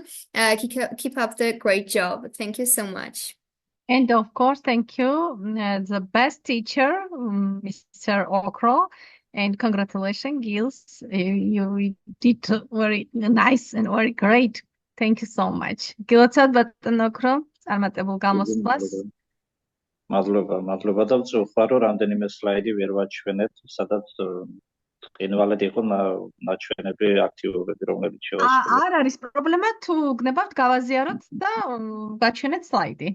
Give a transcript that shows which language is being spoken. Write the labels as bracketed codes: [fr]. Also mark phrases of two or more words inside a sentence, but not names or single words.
[en] Keep up the great job. Thank you so much. And of course, thank you, the best teacher, Mr. Okro, and congratulations, Gils. You did very nice and very great. Thank you so much. [ka] გილოცავთ ბატონო ოქრო, წარმატებულ გამოსვლას. მადლობა და ვწუხარ რომ რამდენიმე სლაიდი ვერ ვაჩვენეთ, სადაც ყინვალად იყო ნაჩვენები აქტივობები, რომლებიც შევასრულეთ. არ არის პრობლემა, თუ გნებავთ გავაზიაროთ და გაჩვენეთ სლაიდი.